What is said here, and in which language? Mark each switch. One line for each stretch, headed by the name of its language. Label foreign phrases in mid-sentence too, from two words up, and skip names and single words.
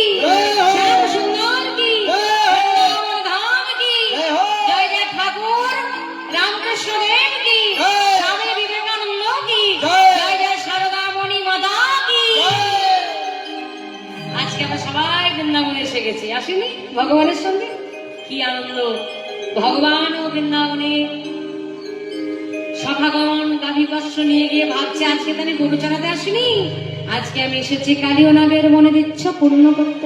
Hindi: श्याम सुंदर की, वृंदावन धाम की, जय जय ठाकुर रामकृष्ण देव की, स्वामी विवेकानंद की, जय जय शारदा मणि माता की।
Bangla: আজকে আমরা সবাই বৃন্দাবনে এসে গেছি, আসেনি ভগবানের সঙ্গে? কি আনন্দ! ভগবান ও বৃন্দাবনে সখাগণ গাভী বস্ত্র নিয়ে গিয়ে ভাবছে আজকে তাহলে গরু চড়াতে আসিনি, আজকে আমি এসেছি কালীয় নাগের মনের ইচ্ছা পূর্ণ করতে।